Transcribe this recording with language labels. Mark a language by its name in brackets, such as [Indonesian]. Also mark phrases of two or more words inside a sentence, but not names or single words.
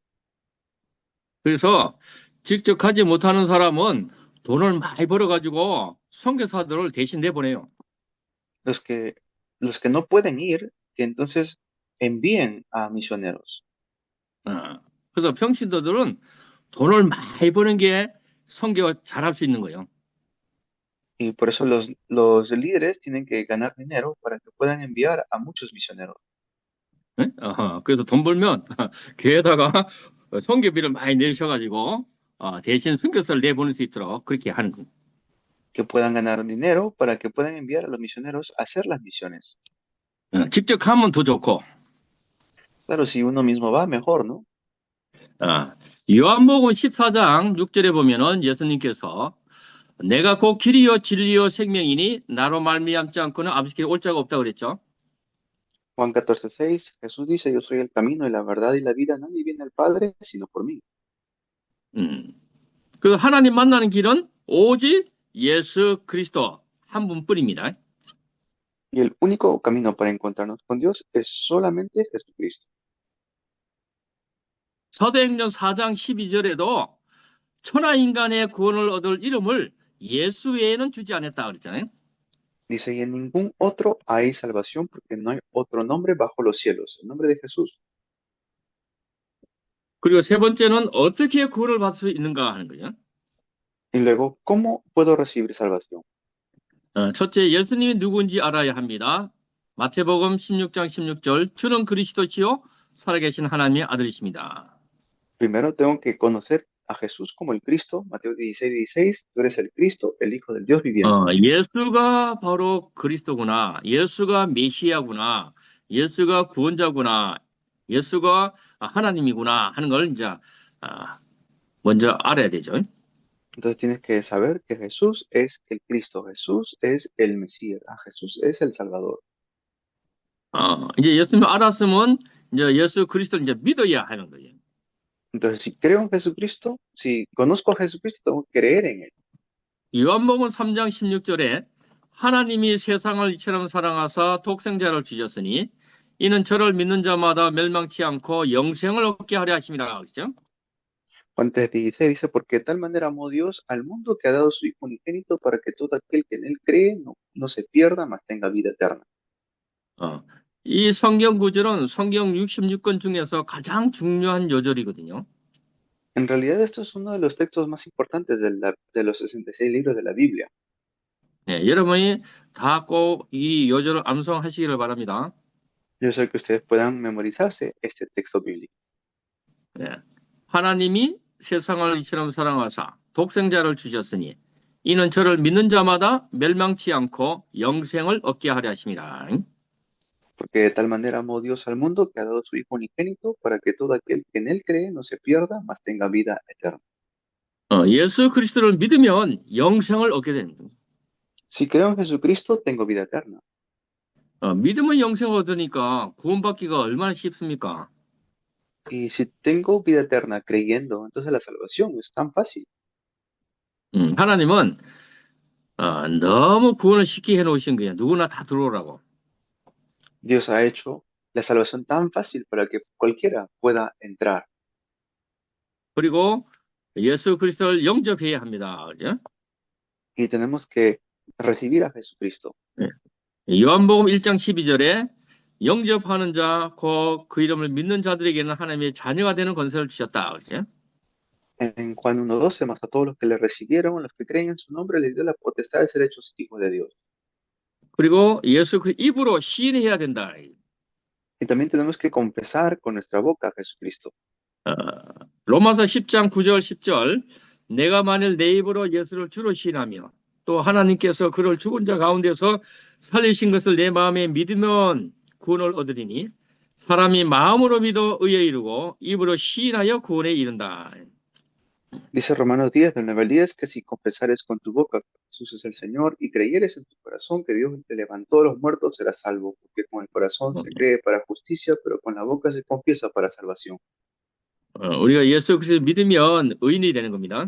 [Korean] 그래서 직접 가지 못하는 사람은 돈을 많이 벌어가지고 선교사들을 대신 내보내요. [Spanish] Los que no pueden ir, que entonces envíen a misioneros. [Korean] 그래서 평신도들은 돈을 많이 버는 게 선교 잘할 수 있는 거예요. [Spanish] Y por eso los líderes tienen que ganar dinero para que puedan enviar a muchos misioneros. [Korean] 네? 그래서 돈 벌면 교회에다가 선교비를 많이 내셔가지고 대신 선교사를 내보낼 수 있도록 그렇게 하는 거예요. [Spanish] Que puedan ganar dinero para que puedan enviar a los misioneros a hacer las misiones. [Korean] 직접 가면 더 좋고. [Spanish] Claro, si uno mismo va, mejor, ¿no? [Korean] 요한복음 14장 6절에 보면은 예수님께서 내가 곧 길이요 진리요 생명이니 나로 말미암지 않고는 아버지께 올 자가 없다고 그랬죠. [Spanish] Juan 14:6, Jesús dice, yo soy el camino y la verdad y la vida, nadie viene al Padre sino por mí. [Korean] 그 하나님 만나는 길은 오직 예수 그리스도 한 분뿐입니다. [Spanish] Y el único camino para encontrarnos con Dios es solamente Jesucristo. [Korean] 사도행전 4장 12절에도 천하 인간의 구원을 얻을 이름을 예수 외에는 주지 않았다 그랬잖아요. [Spanish] Dice, y en ningún otro hay salvación porque no hay otro nombre bajo los cielos, el nombre de Jesús. [Korean] 그리고 세 번째는 어떻게 구원을 받을 수 있는가 하는 거죠. [Spanish] Y luego, ¿cómo puedo recibir salvación? [Korean] 첫째, 예수님이 누구인지 알아야 합니다. 마태복음 16장 16절, 주는 그리스도시요 살아계신 하나님의 아들이십니다. [Spanish] Primero tengo que conocer a Jesús como el Cristo, Mateo 16:16, tú eres el Cristo, el Hijo del Dios viviente. [Korean] 예수가 바로 그리스도구나, 예수가 메시아구나, 예수가 구원자구나, 예수가 하나님이구나 하는 걸 이제 먼저 알아야 되죠. [Spanish] Entonces tienes que saber que Jesús es el Cristo, Jesús es el Mesías, Jesús es el Salvador. [Korean] 이제 예수님 알았으면 이제 예수 그리스도를 이제 믿어야 하는 거예요. [Spanish] Entonces, si creo en Jesucristo, si conozco a Jesucristo, tengo que creer en Él. [Korean] 요한복음 3장 16절에 하나님이 세상을 이처럼 사랑하사 독생자를 주셨으니 이는 저를 믿는 자마다 멸망치 않고 영생을 얻게 하려 하심이라 그랬죠. [Spanish] Juan 3:16 dice, porque de tal manera amó Dios al mundo que ha dado su Hijo unigénito para que todo aquel que en Él cree no se pierda, mas tenga vida eterna. [Korean] 이 성경 구절은 성경 66권 중에서 가장 중요한 요절이거든요. [Spanish] En realidad, esto es uno de los textos más importantes de los 66 libros de la Biblia. [Korean] 네, 여러분이 다 꼭 이 요절을 암송하시기를 바랍니다. [Spanish] Yo sé que ustedes puedan memorizarse este texto bíblico. [Korean] 예. 하나님이 세상을 이처럼 사랑하사 독생자를 주셨으니 이는 저를 믿는 자마다 멸망치 않고 영생을 얻게 하려 하심이라. [Spanish] Porque de tal manera amó Dios al mundo que ha dado su Hijo unigénito para que todo aquel que en él cree no se pierda, mas tenga vida eterna. [Korean] 예수 그리스도를 믿으면 영생을 얻게 됩니다. [Spanish] Si creo en Jesucristo, tengo vida eterna. [Korean] 믿으면 영생을 얻으니까 구원받기가 얼마나 쉽습니까? [Spanish] Y si tengo vida eterna creyendo, entonces la salvación es tan fácil. [Korean] 하나님은 너무 구원을 쉽게 해놓으신 거예요. 누구나 다 들어오라고. [Spanish] Dios ha hecho la salvación tan fácil para que cualquiera pueda entrar. [Korean] 그리고 예수 그리스도를 영접해야 합니다. 그죠? [Spanish] Y tenemos que recibir a Jesucristo. [Korean] 요한복음 1장 12절에 영접하는 자, 그 이름을 믿는 자들에게는 하나님의 자녀가 되는 권세를 주셨다. 그죠? [Spanish] En Juan 1:12, más a todos los que le recibieron, los que creen en su nombre, les dio la potestad de ser hechos hijos de Dios. [Korean] 그리고 예수 그 입으로 시인해야 된다. [Spanish] Y también tenemos que confesar con nuestra boca a Jesucristo. [Korean] 로마서 10장 9절 10절 내가 만일 내 입으로 예수를 주로 시인하며 또 하나님께서 그를 죽은 자 가운데서 살리신 것을 내 마음에 믿으면 구원을 얻으리니 사람이 마음으로 믿어 의에 이르고 입으로 시인하여 구원에 이른다. [Spanish] Dice Romanos 10, del 9 al 10, que si confesares con tu boca que Jesús es el Señor y creyeres en tu corazón que Dios te levantó de los muertos, serás salvo, porque con el corazón se cree para justicia, pero con la boca se confiesa para salvación. [Korean] 우리가 예수 그리스도를 믿으면 의인이 되는 겁니다.